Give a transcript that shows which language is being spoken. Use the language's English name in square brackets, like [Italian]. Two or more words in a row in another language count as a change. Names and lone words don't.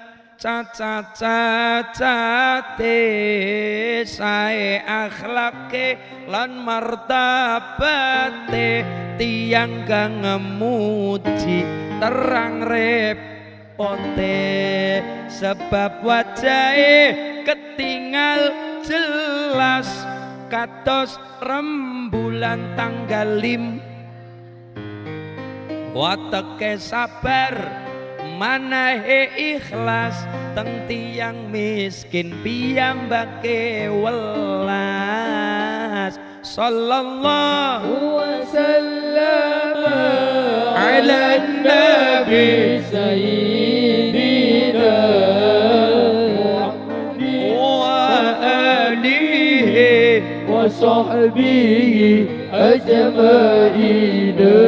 [Javanese] cacat-cacate, sae akhlake lan martabate, tiang kang ngemuji terang repote, sebab wajahe ketinggal jelas kados rembulan tanggal 5. Wateke sabar manahe ikhlas teng tiyang miskin piyambake welas. [Arabic] صلى الله وسلم على نبي سيدنا وآله وصحبه أجمعين.